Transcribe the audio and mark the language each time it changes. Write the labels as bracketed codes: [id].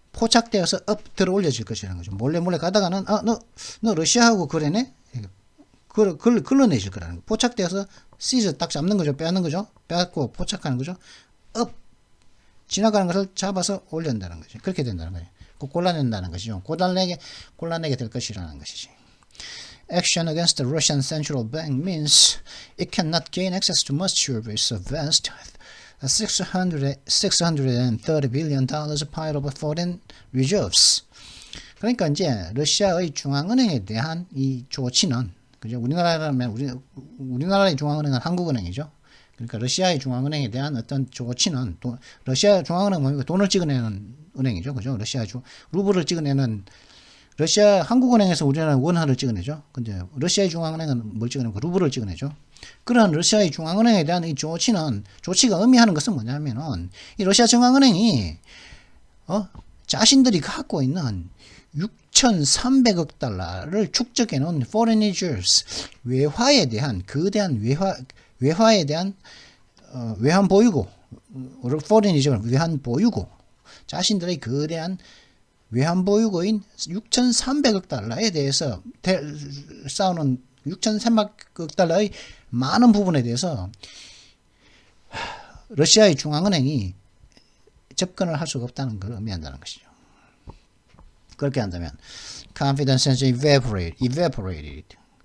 [ko] 포착되어서 업 들어 올려질 것이라는 거죠. 몰래 가다가는, 너 러시아하고 거래네? 걸러내실 거라는 거. 포착되어서 시즈 딱 잡는 거죠. 빼앗는 거죠. 빼앗고 포착하는 거죠. 업! 지나가는 것을 잡아서 올린다는 거죠. 그렇게 된다는 거죠. 골라낸다는 것이죠. 골라내게 될 것이라는 것이지. [en] Action against the Russian Central Bank means it cannot gain access to much of its vast $630 billion pile of foreign reserves. [ko] 그러니까 이제 러시아의 중앙은행에 대한 이 조치는, 그죠? 우리나라의 중앙은행은 한국은행이죠. 그러니까 러시아의 중앙은행에 대한 어떤 조치는, 러시아 중앙은행은 뭡니까? 돈을 찍어내는 은행이죠. 그죠? 루블을 찍어내는, 한국은행에서 우리나라는 원화를 찍어내죠. 근데 러시아의 중앙은행은 뭘 찍어내고 루블을 찍어내죠. 그런 러시아의 중앙은행에 대한 이 조치가 의미하는 것은 뭐냐면은, 이 러시아 중앙은행이, 자신들이 갖고 있는 6,300억 달러를 축적해 놓은 foreign reserves, 외화에 대한, 거대한 외화에 대한, 외환 보유고, foreign reserve, 외환 보유고, 자신들의 거대한 외환 보유고인 6,300억 달러에 대해서 쌓아놓은 6,300억 달러의 많은 부분에 대해서 러시아의 중앙은행이 접근을 할 수가 없다는 걸 의미한다는 것이죠. 그렇게 한다면 [en] confidence has evaporated.